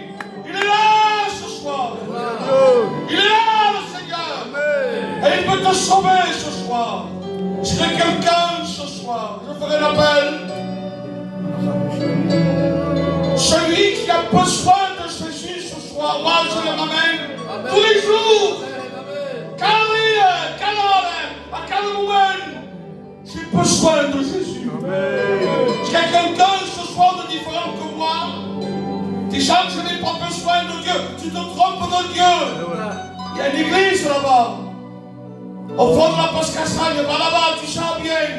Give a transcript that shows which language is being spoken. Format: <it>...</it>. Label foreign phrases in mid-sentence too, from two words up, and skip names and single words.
<fr>Il est là ce soir. Il est là le Seigneur. Et il peut te sauver ce soir. Si il y a quelqu'un ce soir, je ferai l'appel. Celui qui a besoin de Jésus ce soir, moi je le ramène tous les jours.</fr> <ca>Cada dia, cada hora, a cada moment.</ca> <fr>J'ai besoin de Jésus. Est-ce qu'il y a quelqu'un ce soir de différent que moi? Tu sens que je n'ai pas besoin de Dieu. Tu te trompes de Dieu. Il y a une église là-bas. Au fond de la Pascasagne, là-bas, tu sens bien.</fr>